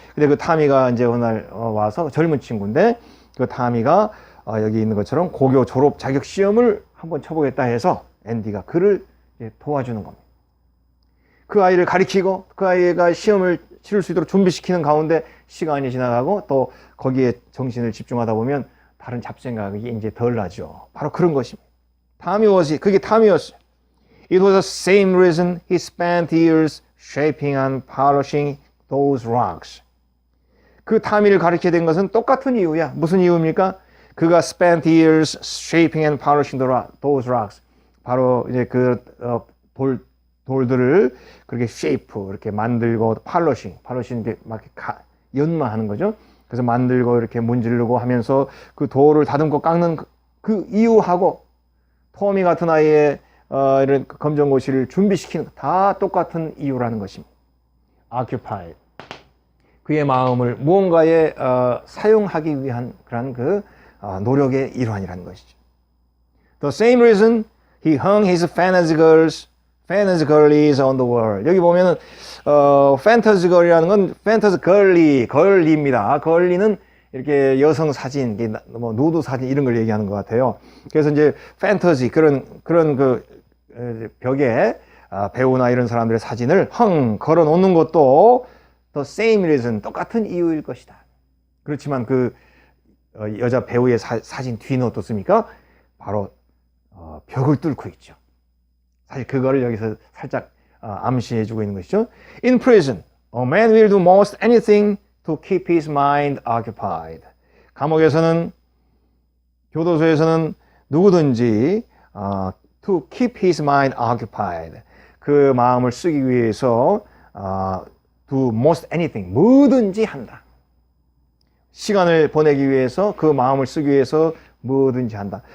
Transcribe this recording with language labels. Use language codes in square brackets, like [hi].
[ko] 근데 그 타미가 이제 어느 날 와서 젊은 친구인데 그 타미가 여기 있는 것처럼 고교 졸업 자격 시험을 한번 쳐보겠다 해서 앤디가 그를 도와주는 겁니다. 그 아이를 가리키고 그 아이가 시험을 치를 수 있도록 준비시키는 가운데 시간이 지나가고 또 거기에 정신을 집중하다 보면 다른 잡생각이 이제 덜 나죠. 바로 그런 것입니다. 그게 타미였어요. [en] It was the same reason he spent years shaping and polishing those rocks. [ko] 그 타미를 가르치게 된 것은 똑같은 이유야. 무슨 이유입니까? 그가 [en] spent years shaping and polishing those rocks. [ko] 바로 이제 그 돌들을 그렇게 shape 이렇게 만들고 polishing 이렇게 막 연마하는 거죠. 그래서 만들고 이렇게 문지르고 하면서 그 돌을 다듬고 깎는 그 이유하고 토미 같은 아이의 이런 검정고시를 준비시키는 거 다 똑같은 이유라는 것입니다. [en] Occupy. [ko] 그의 마음을 무언가에 사용하기 위한 그런 그 노력의 일환이라는 것이죠. [en] The same reason he hung his fantasy girlies on the wall. [ko] 여기 보면은 fantasy girl이라는 건 fantasy girly입니다. girly는 이렇게 여성 사진, 뭐 누드 사진 이런 걸 얘기하는 것 같아요. 그래서 이제 fantasy 그런 그 벽에 배우나 이런 사람들의 사진을 걸어 놓는 것도 [en] the same reason, [ko] 똑같은 이유일 것이다. 그렇지만 그 여자 배우의 사진 뒤는 어떻습니까? 바로 벽을 뚫고 있죠. 사실 그거를 여기서 살짝 암시해주고 있는 것이죠. [en] In prison, a man will do most anything to keep his mind occupied. [ko] 감옥에서는, 교도소에서는 누구든지 [en] to keep his mind occupied, [ko] 그 마음을 쓰기 위해서 [en] do most anything, [ko] 뭐든지 한다. 시간을 보내기 위해서, 그 마음을 쓰기 위해서 뭐든지 한다.